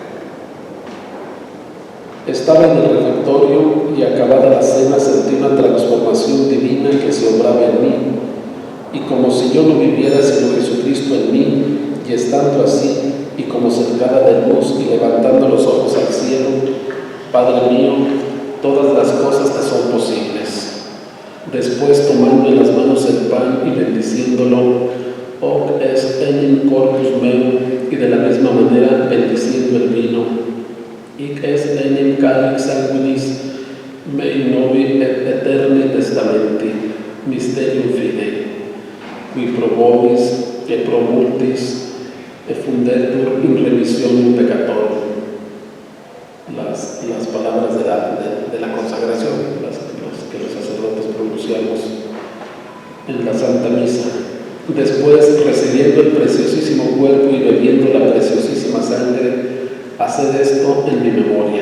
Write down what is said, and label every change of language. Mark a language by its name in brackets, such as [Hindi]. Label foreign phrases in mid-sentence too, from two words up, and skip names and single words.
[Spanish] Estaba en el refectorio y, acabada la cena, sentí una transformación divina que se obraba en mí, y como si yo no viviera sino Jesucristo en mí, y estando así, y como cercada de luz y levantando los ojos al cielo: Padre mío, todas las cosas te son posibles. Después, tomando en las manos el pan y bendiciéndolo: [Latin] Hoc est enim corpus meum, [Spanish] y de la misma manera bendiciendo el vino: [Latin] Hic est enim calix sanguinis mei novi et eterni testamenti, mysterium fidei. qui pro vobis et pro multis effundetur in remissionum peccatorum. [Spanish] Las palabras de la consagración, que los sacerdotes pronunciamos en la Santa Misa. Después, recibiendo el preciosísimo cuerpo y bebiendo la preciosísima sangre, haced esto en mi memoria.